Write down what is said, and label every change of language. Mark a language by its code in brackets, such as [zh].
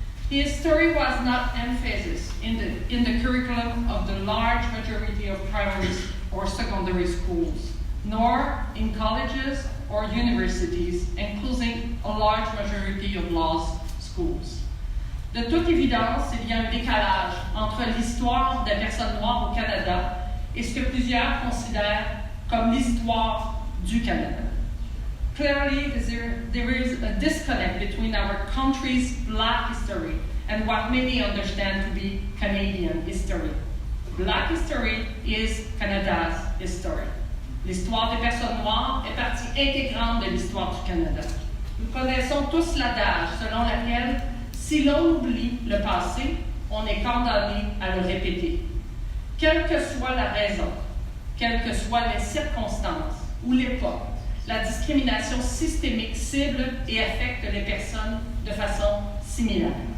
[en] His story was not emphasis in the curriculum of the large majority of primary or secondary schools, nor in colleges or universities, including a large majority of law schools. [fr] De toute évidence, il y a un décalage entre l'histoire des personnes noires au Canada et ce que plusieurs considèrent comme l'histoire du Canada. [en] Clearly, there is a disconnect between our country's Black history and what many understand to be Canadian history. Black history is Canada's history. [fr] L'histoire des personnes noires est partie intégrante de l'histoire du Canada. Nous connaissons tous l'adage selon lequel si l'on oublie le passé, on est condamné à le répéter. Quelle que soit la raison, quelles que soient les circonstances ou l'époque, la discrimination systémique cible et affecte les personnes de façon similaire.